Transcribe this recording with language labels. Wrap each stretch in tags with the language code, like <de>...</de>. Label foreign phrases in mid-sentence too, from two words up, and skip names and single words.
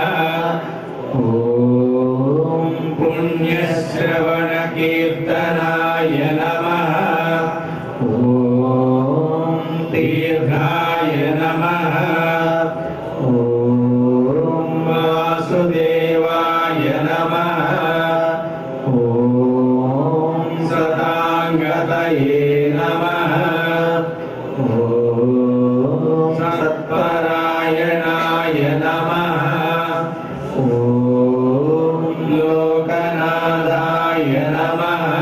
<sa>ॐ पुण्यश्रवणकीर्तनाय नमः। ॐ तीर्थाय नमः। ॐ ఓం వాసుదేవాయ నమః. ఓం సదాంగతయే నమః. ఓం సత్పరాయణాయ నమః. ఓం లోకనాథాయ నమః.</sa>